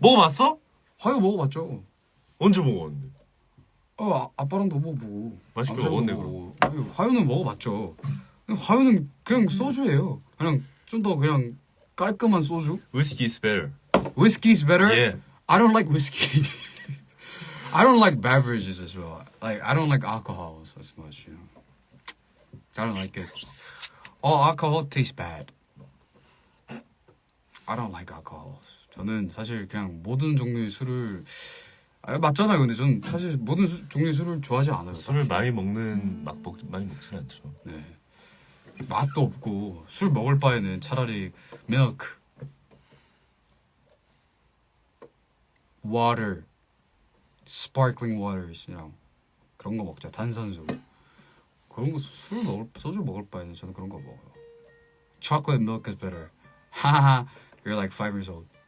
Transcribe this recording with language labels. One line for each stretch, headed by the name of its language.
Korean: 먹어봤어? 화요 먹어봤죠. 언제 먹었는데? 아빠랑도 먹어보고. 맛있게 남자랑 먹었네, 먹어보고. 아니, 화요는 먹어봤죠. 화요는 그냥 소주예요. 그냥 좀 더 그냥 깔끔한 소주.
English: Whiskey is better. Whiskey's better. Yeah. I don't like whiskey. I don't like beverages as well. Like I don't like alcohols as much. You know. I don't like it. All alcohol tastes bad. I don't like alcohols.
Korean: 저는 사실 그냥 모든 종류의 술을 맞잖아요. 근데 저는 사실 모든 종류의 술을 좋아하지 않아요. 술을 많이 먹는 많이 먹진 않죠. 네. 맛도 없고 술 먹을 바에는 차라리
English: milk, water, sparkling waters, you know,
Korean: 그런 거 먹자. 탄산수. 그런 거 소주 먹을 바에는 저는 그런 거 먹어요.
English: Chocolate milk is better. Haha, you're like 5 years old.